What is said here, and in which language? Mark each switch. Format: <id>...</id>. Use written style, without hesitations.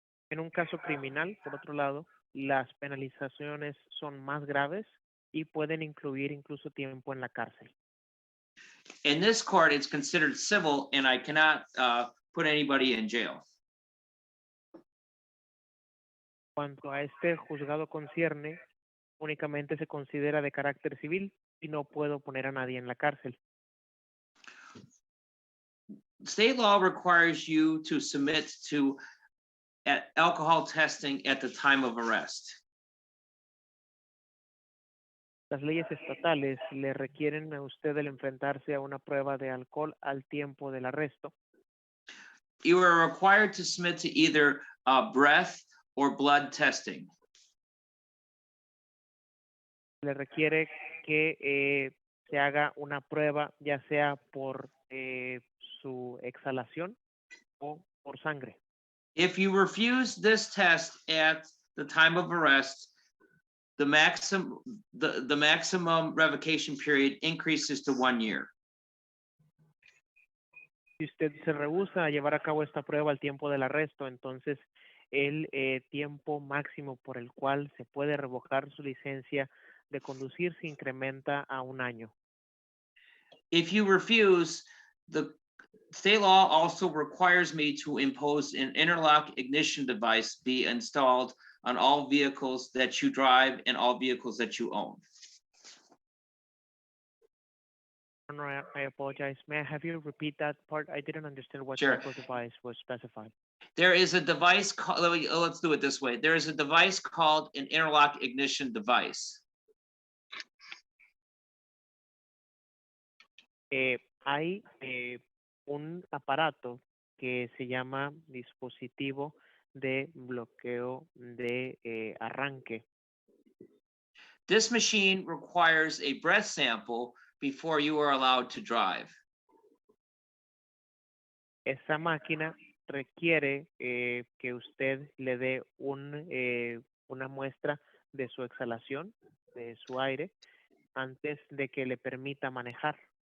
<es>En un caso criminal, por otro lado, las penalizaciones son más graves y pueden incluir incluso tiempo en la cárcel.</es> <en>In this court, it's considered civil, and I cannot put anybody in jail.</en> <es>Cuanto a este juzgado concierne, únicamente se considera de carácter civil y no puedo poner a nadie en la cárcel.</es> <en>State law requires you to submit to alcohol testing at the time of arrest.</en> <es>Las leyes estatales le requieren a usted el enfrentarse a una prueba de alcohol al tiempo del arresto.</es> <en>You are required to submit to either breath or blood testing.</en> <es>Le requiere que se haga una prueba, ya sea por su exhalación o por sangre.</es> <en>If you refuse this test at the time of arrest, the maximum revocation period increases to 1 year.</en> <es>Si usted se rehúsa a llevar a cabo esta prueba al tiempo del arresto, entonces el tiempo máximo por el cual se puede revocar su licencia de conducir se incrementa a 1 año.</es> <en>If you refuse, the state law also requires me to impose an interlock ignition device be installed on all vehicles that you drive and all vehicles that you own. I apologize. May I have you repeat that part? I didn't understand what Sure. type of device was specified. There is a device called, let's do it this way. There is a device called an interlock ignition device.</en> <es>Hay un aparato que se llama dispositivo de bloqueo de arranque.</es> <en>This machine requires a breath sample before you are allowed to drive.</en> <es>Esa máquina requiere que usted le dé una muestra de su exhalación, de su aire, antes de que le permita manejar.</es>